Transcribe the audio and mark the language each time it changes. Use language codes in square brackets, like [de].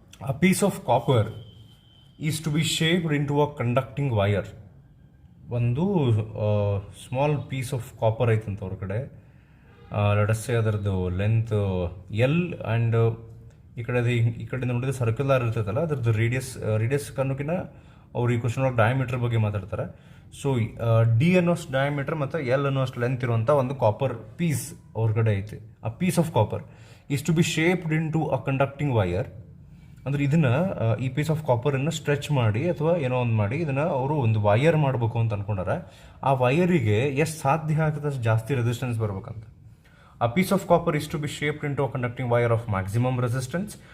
[en] A piece of copper is to be shaped into a conducting wire. [kn] ಒಂದು small piece of copper ಐತಂತ ಅವ್ರ ಕಡೆ. ಲಡಸ್ಸೆ ಅದರದ್ದು length L and ಈ ಕಡೆ ನೋಡಿದ್ರೆ ಸರ್ಕ್ಯುಲರ್ ಇರ್ತೈತಲ್ಲ, ಅದ್ರದ್ದು ರೇಡಿಯಸ್ ಅನ್ನೋಕಿನ ಅವ್ರು ಈ ಕ್ವಶನ್ ಒಳಗೆ ಡಯಾಮೀಟರ್ ಬಗ್ಗೆ ಮಾತಾಡ್ತಾರೆ. ಸೊ D ಅನ್ನೋಷ್ಟು ಡಯಾಮೀಟರ್ ಮತ್ತು L ಅನ್ನೋಷ್ಟು ಲೆಂತ್ ಇರುವಂಥ ಒಂದು ಕಾಪರ್ ಪೀಸ್ ಅವ್ರ ಕಡೆ ಐತೆ. ಆ [en] piece of copper is to be shaped into a conducting wire [kn] ಅಂದರೆ ಇದನ್ನು ಈ ಪೀಸ್ ಆಫ್ ಕಾಪರನ್ನು ಸ್ಟ್ರೆಚ್ ಮಾಡಿ ಅಥವಾ ಏನೋ ಒಂದು ಮಾಡಿ ಇದನ್ನು ಅವರು ಒಂದು ವೈಯರ್ ಮಾಡಬೇಕು ಅಂತ ಅಂದ್ಕೊಂಡಾರೆ. ಆ ವೈಯರಿಗೆ ಎಷ್ಟು ಸಾಧ್ಯ ಆಗ್ತದಷ್ಟು ಜಾಸ್ತಿ ರೆಸಿಸ್ಟೆನ್ಸ್ ಬರ್ಬೇಕಂತ. [en] A piece of copper is to be shaped into a conducting wire of maximum resistance.